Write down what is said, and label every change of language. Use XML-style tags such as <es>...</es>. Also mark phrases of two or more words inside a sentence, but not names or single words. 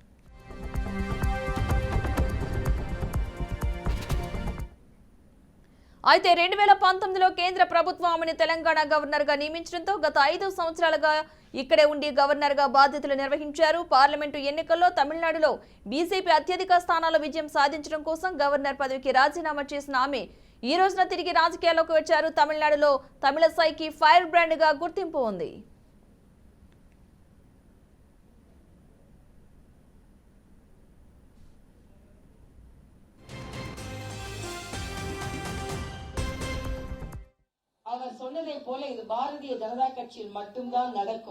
<te>అయితే 2019లో కేంద్ర ప్రభుత్వం ఆమెను తెలంగాణ గవర్నర్ గా నియమించడంతో గత 5 సంవత్సరాలుగా ఇక్కడే ఉండి గవర్నర్ గా బాధ్యతలు నిర్వహించారు. పార్లమెంటు ఎన్నికల్లో తమిళనాడులో బీజేపీ అత్యధిక స్థానాల్లో విజయం సాధించడం కోసం గవర్నర్ పదవికి రాజీనామా చేసిన ఆమె ఈ రోజున తిరిగి రాజకీయాల్లోకి వచ్చారు. తమిళనాడులో తమిళసైకి ఫైర్ బ్రాండ్ గా గుర్తింపు ఉంది.</te> <ta>அவர் சொன்னதை போல இது பாரதிய ஜனதா கட்சியில் மட்டும்தான் நடக்கும்.</ta>